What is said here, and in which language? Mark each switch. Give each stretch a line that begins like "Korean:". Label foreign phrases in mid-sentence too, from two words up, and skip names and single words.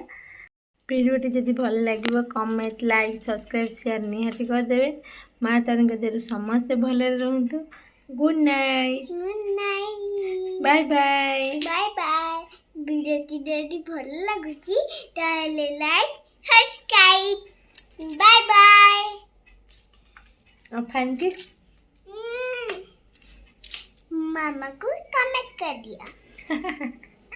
Odia: ଭିଡ଼ିଓଟି ଯଦି ଭଲ ଲାଗିବ କମେଣ୍ଟ, ଲାଇକ୍, ସବସ୍କ୍ରାଇବ୍, ସେୟାର ନିହାତି କରିଦେବେ। ମା ତାରିଣୀଙ୍କ ଦୟାରୁ ସମସ୍ତେ ଭଲରେ ରୁହନ୍ତୁ।
English: Good night. Bye bye.
Odia: ଭିଡ଼ିଓଟି ଯଦି ଭଲ ଲାଗୁଛି ତାହେଲେ ଲାଇକ୍, ସବସ୍କ୍ରାଇବ୍।
English: Bye bye.
Hindi: और फैन किस मामा को कमेंट कर दिया।